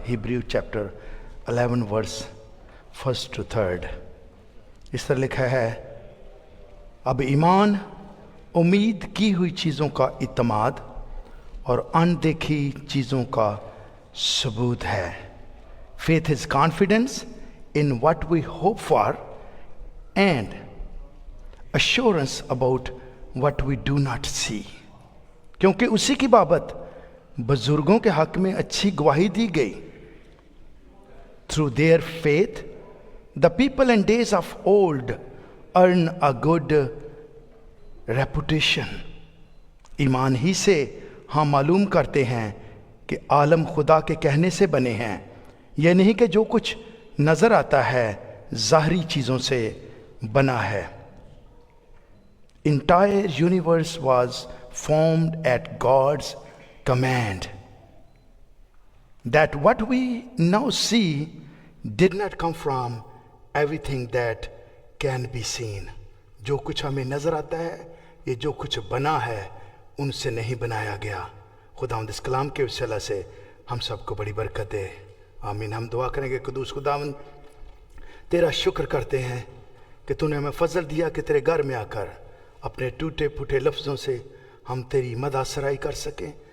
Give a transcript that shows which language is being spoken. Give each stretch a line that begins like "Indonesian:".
Urdu: Hebrew chapter 11 verse 1 to 3. اس طرح لکھا ہے: اب ایمان امید کی ہوئی چیزوں کا اعتماد اور اندیکھی چیزوں کا ثبوت ہے.
English: Faith is confidence in what we hope for and assurance about what we do not see.
Urdu: کیونکہ اسی کی بابت بزرگوں کے حق میں اچھی گواہی دی گئی.
English: Through their faith, the people in days of old earn a good reputation.
Urdu: ایمان ہی سے ہم معلوم کرتے ہیں کہ عالم خدا کے کہنے سے بنے ہیں. یہ نہیں کہ جو کچھ نظر آتا ہے ظاہری چیزوں سے بنا ہے.
English: Entire universe was formed at God's command. That what we now see did not come from everything that can be seen.
Urdu: جو کچھ ہمیں نظر آتا ہے، یہ جو کچھ بنا ہے ان سے نہیں بنایا گیا. خداوند اس کلام کے وسیلہ سے ہم سب کو بڑی برکت دے. آمین. ہم دعا کریں گے. قدوس خداوند، تیرا شکر کرتے ہیں کہ تو نے ہمیں فضل دیا کہ تیرے گھر میں آ کر اپنے ٹوٹے پھوٹے لفظوں سے ہم تیری مدح سرائی کر سکیں.